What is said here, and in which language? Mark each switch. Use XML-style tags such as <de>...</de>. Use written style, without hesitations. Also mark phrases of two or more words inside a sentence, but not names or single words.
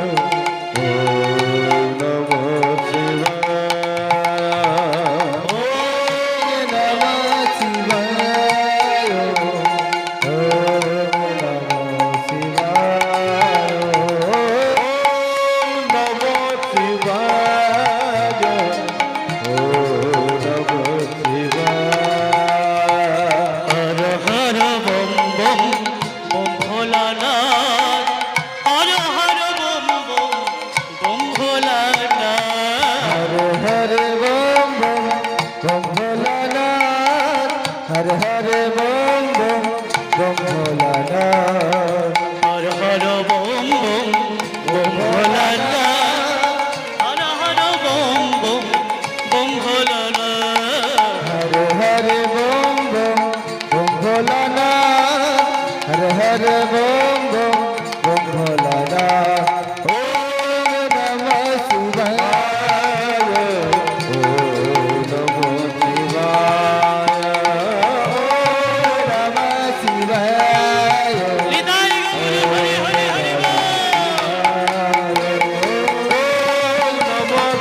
<sa>ওম নমঃ শিবায় ওম নমঃ শিবায় ওম নমঃ শিবায় ওম নমঃ শিবায় ওম নমঃ শিবায়।</sa> <bn>হর হর বম বম বম ভোলানাথ, হর হর বম বম বম ভোলানাথ, হর হর বম বম বম ভোলানাথ, হর হর বম বম বম ভোলানাথ, হর হর বম বম বম ভোলানাথ, হর হর বম বম বম ভোলানাথ, হর হর বম বম বম ভোলানাথ, হর হর বম বম বম ভোলানাথ।</bn> <sa>ওম নমঃ শিবায় ওম নমঃ শিবায় ওম নমঃ শিবায়।</sa> <bn>হৃদয় গৌর হরি হরি হরি বল।</bn> <sa>ওম নমঃ</sa>